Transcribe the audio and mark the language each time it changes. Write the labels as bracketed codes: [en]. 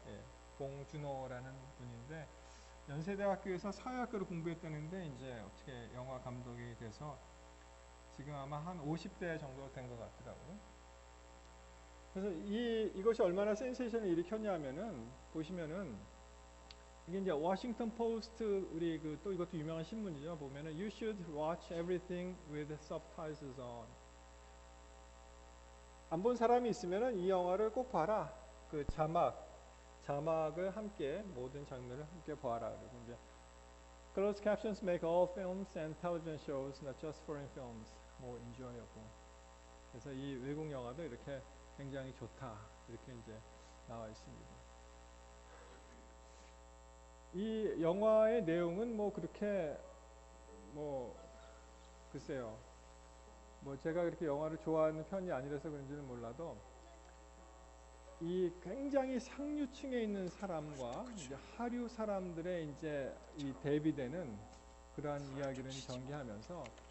[ko] 예, 봉준호라는 분인데 연세대학교에서 사회학과를 공부했다는데 이제 어떻게 영화 감독이 돼서 지금 아마 한 50대 정도 된 것 같더라고요. 그래서 이것이 얼마나 센세이션을 일으켰냐면은 보시면은 이게 이제 워싱턴 포스트 우리 그 또 이것도 유명한 신문이죠. 보면은 [en] You should watch everything with subtitles on. [ko] 안 본 사람이 있으면은 이 영화를 꼭 봐라. 그 자막을 함께 모든 장면을 함께 보아라. 그리고 이제 [en] Closed captions make all films and television shows, not just foreign films, more enjoyable. [ko] 그래서 이 외국 영화도 이렇게 굉장히 좋다. 이렇게 이제 나와 있습니다. 이 영화의 내용은 뭐 그렇게 뭐 글쎄요. 뭐 제가 그렇게 영화를 좋아하는 편이 아니라서 그런지는 몰라도 이 굉장히 상류층에 있는 사람과 이제 하류 사람들의 이제 이 대비되는 그러한 이야기를 전개하면서